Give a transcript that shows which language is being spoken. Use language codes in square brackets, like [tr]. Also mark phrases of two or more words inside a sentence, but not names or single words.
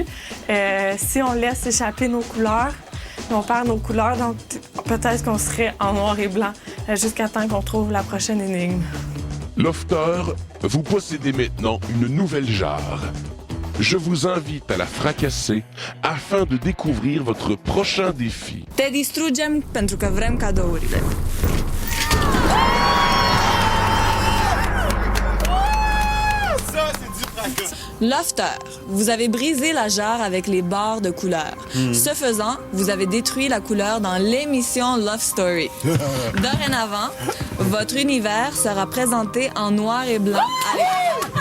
[fr] Si on laisse échapper nos couleurs, on perd nos couleurs, donc peut-être qu'on serait en noir et blanc jusqu'à temps qu'on trouve la prochaine énigme. Lofter, vous possédez maintenant une nouvelle jarre. Je vous invite à la fracasser afin de découvrir votre prochain défi. [ro] Te distrugem pentru că vrem cadourile. [fr] Ça, c'est du fracas. Lofter, vous avez brisé la jarre avec les barres de couleur. Ce faisant, vous avez détruit la couleur dans l'émission Love Story. Dorénavant, votre univers sera présenté en noir et blanc à l'écran.